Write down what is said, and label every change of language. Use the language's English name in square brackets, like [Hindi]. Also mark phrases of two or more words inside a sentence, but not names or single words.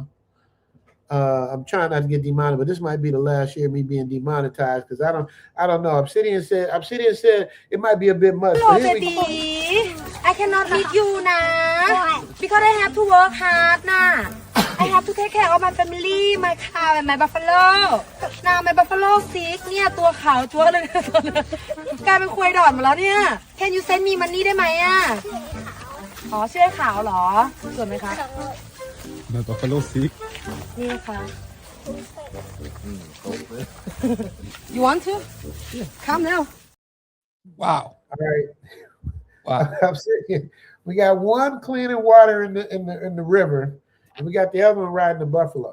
[English] I'm trying not to get demonetized, but this might be the last year of me being demonetized because I don't know. Obsidian said it might be a bit much. Hello, baby. I cannot meet you na because I have to work hard na. I have to take care of my family, my cow and my buffalo. Now my buffalo sick [Thai] เนี่ยตัวขาวจั๊วเลยกลายเป็นควายดอดหมดแล้วเนี่ย [English] Can you send me money [Thai] ได้ไหมอ่ะอ๋อชื่อขาวเหรอส่วนไหมคะ [English] My buffalo sick [Thai] นี่ค่ะ [English] You want to? Come now. Wow. All right. Wow. We got one cleaning water in the river, and we got the other one riding the buffalo.